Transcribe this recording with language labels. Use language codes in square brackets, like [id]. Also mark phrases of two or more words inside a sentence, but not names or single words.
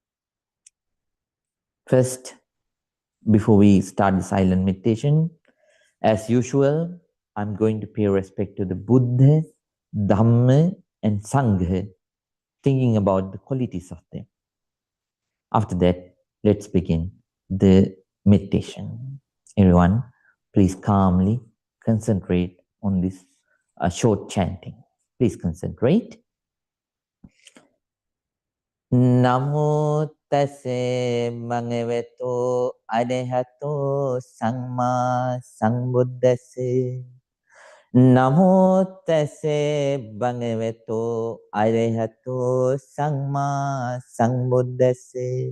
[en] First, before we start the silent meditation, As usual, I'm going to pay respect to the Buddha, Dhamma, and Sangha, thinking about the qualities of them. After that, let's begin the meditation. Everyone, please calmly concentrate on this short chanting. Please concentrate. [pi] Namo tase bhagavato arahato samma sambuddhase. Namo tase bhagavato arahato samma sambuddhase.